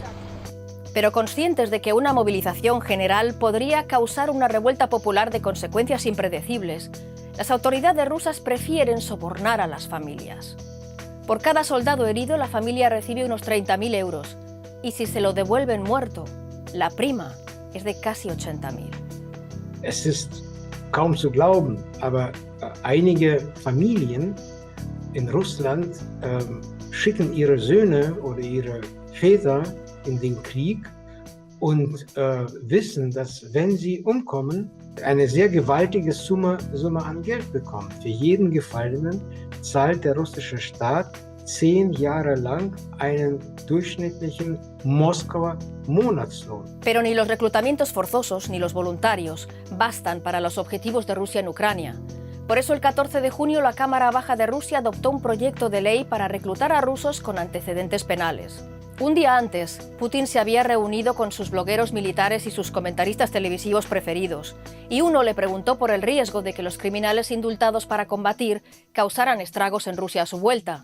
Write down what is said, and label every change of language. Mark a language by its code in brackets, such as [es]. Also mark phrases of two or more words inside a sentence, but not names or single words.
[es] Pero conscientes de que una movilización general podría causar una revuelta popular de consecuencias impredecibles, las autoridades rusas prefieren sobornar a las familias. Por cada soldado herido, la familia recibe unos 30.000 euros, y si se lo devuelven muerto, la prima es de casi 80.000. [de] Es ist kaum zu glauben, aber einige Familien in Russland schicken ihre Söhne oder ihre Väter in den Krieg und wissen, dass wenn sie umkommen, eine sehr gewaltige Summe an Geld bekommen. Für jeden Gefallenen zahlt der russische Staat 10 Jahre lang einen durchschnittlichen Moskauer Monatslohn. [es] Pero ni los reclutamientos forzosos ni los voluntarios bastan para los objetivos de Rusia en Ucrania. Por eso el 14 de junio la Cámara Baja de Rusia adoptó un proyecto de ley para reclutar a rusos con antecedentes penales. Un día antes, Putin se había reunido con sus blogueros militares y sus comentaristas televisivos preferidos, y uno le preguntó por el riesgo de que los criminales indultados para combatir causaran estragos en Rusia a su vuelta.